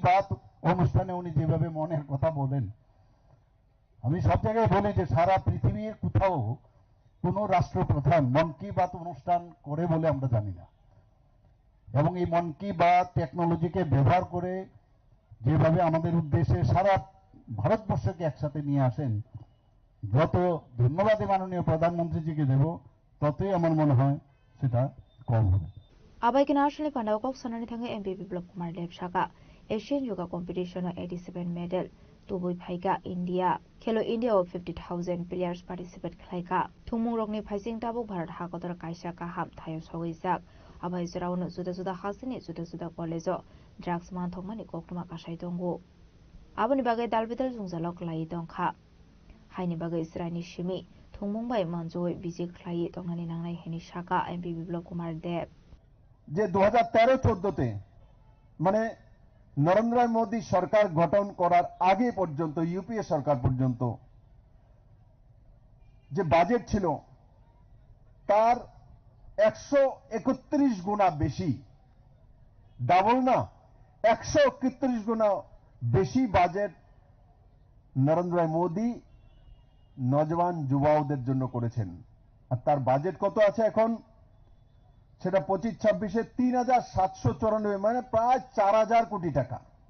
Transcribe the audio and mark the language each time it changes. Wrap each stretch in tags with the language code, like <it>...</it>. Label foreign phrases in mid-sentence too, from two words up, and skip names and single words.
<bn>বাত অনুষ্ঠানে উনি যেভাবে মনের কথা বলেন আমি সব জায়গায় বলি যে সারা পৃথিবীর কোথাও কোন রাষ্ট্রপ্রধান মন কি বাত অনুষ্ঠান করে বলে আমরা জানি না এবং এই মন কি বাত টেকনোলজিকে ব্যবহার করে যেভাবে আমাদের উদ্দেশ্যে সারা ভারতবর্ষকে একসাথে নিয়ে আসেন যত ধন্যবাদ মাননীয় প্রধানমন্ত্রীজিকে দেব ততই আমার মনে হয় সেটা কম হবে</bn> <trp>Abai kena asli pandau kok sanani thanga MP Biplop Kumar Dev Shaka Asian Yoga Competition 87 medal Tubui Phaika India Khelo India of 50,000</trp> <en>players participate</en> <trp>khlaika Thumung rokni phaising tabuk Bharat hakotor kaisa kaham thayo sogisak Abai jaraunu juda hasini juda</trp> <en>college drugs</en> <trp>man thokmani koktuma kasai dongo Aboni bagai dalbidal jungjalok lai dongkha Haini bagai Israini Shimi Thumung bai manjoi bijik khlai tongnani nangnai heni Shaka MP Biplop Kumar Dev</trp> <bn>যে 2013-14তে মানে নরেন্দ্র মোদী সরকার গঠন করার আগে পর্যন্ত ইউপিএ সরকার পর্যন্ত যে বাজেট ছিল তার 131 গুণা বেশি ডাবল না 131 গুণা বেশি বাজেট নরেন্দ্র মোদী নজওয়ান যুবকদের জন্য করেছেন আর তার বাজেট কত আছে এখন সেটা 25-26 3,794 মানে প্রায় 4,000 কোটি টাকা</bn>